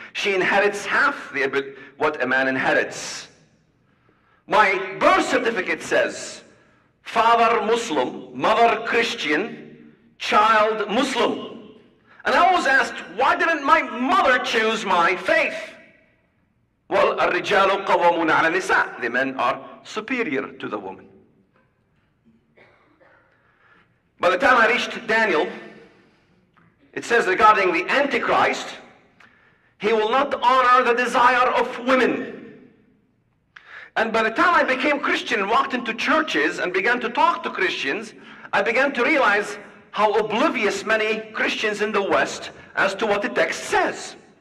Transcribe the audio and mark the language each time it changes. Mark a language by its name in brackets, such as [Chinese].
[English] She inherits half what a man inherits. My birth certificate says, father Muslim, mother Christian, child Muslim. And I always asked, why didn't my mother choose my faith? [Arabic] Well, الرجال قوامون على النساء. [English] The men are superior to the woman. By the time I reached Daniel, it says regarding the Antichrist, he will not honor the desire of women. And by the time I became Christian and walked into churches and began to talk to Christians, I began to realize how oblivious many Christians in the West as to what the text says.